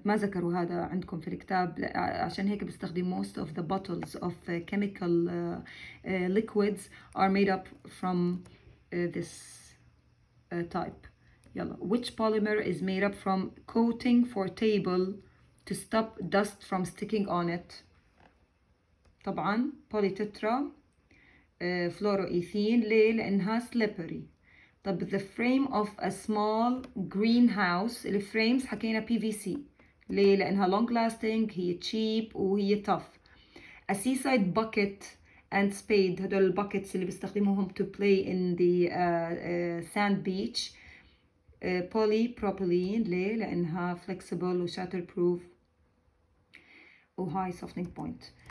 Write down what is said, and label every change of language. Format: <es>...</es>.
<ar>ما ذكروا هذا عندكم في الكتاب عشان هيك بستخدم</ar> <en>most of the bottles of chemical liquids are made up from this type.</en> <ar>يلا.</ar> <en>which polymer is made up from coating for table to stop dust from sticking on it.</en> <ar>طبعا polytetra fluoroethene. ليه؟ لأنها slippery.</ar> <en>طب the frame of a small greenhouse.</en> <ar>الفريمز حكينا PVC. ليه؟ لأنها long lasting، هي cheap وهي tough.</ar> <en>a seaside bucket and spade.</en> <ar>هدول الباكيتس اللي بيستخدموهم</ar> <en>to play in the sand beach.</en> <ar>polypropylene. ليه؟ لأنها flexible و shatterproof و high softening point.</ar>